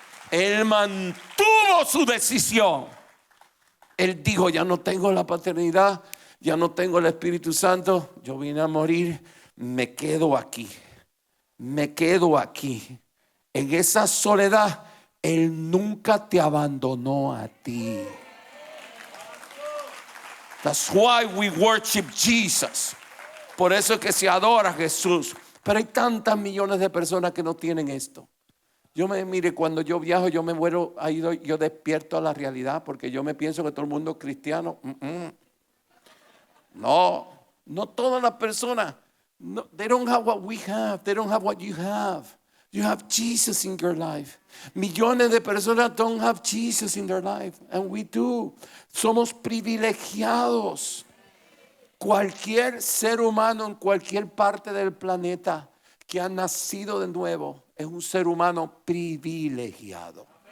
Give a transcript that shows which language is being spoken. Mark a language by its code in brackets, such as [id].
[es] Él mantuvo su decisión. Él dijo: ya no tengo la paternidad, ya no tengo el Espíritu Santo, yo vine a morir, me quedo aquí. Me quedo aquí. En esa soledad, Él nunca te abandonó a ti. [en] That's why we worship Jesus. [es] Por eso es que se adora a Jesús. Pero hay tantas millones de personas que no tienen esto. Mire, cuando yo viajo, yo me vuelvo, yo despierto a la realidad, porque yo me pienso que todo el mundo es cristiano. No todas las personas. [en] No, they don't have what we have. They don't have what you have. You have Jesus in your life. [es] Millones de personas [en] don't have Jesus in their life, and we do. [es] Somos privilegiados. Cualquier ser humano en cualquier parte del planeta que ha nacido de nuevo es un ser humano privilegiado.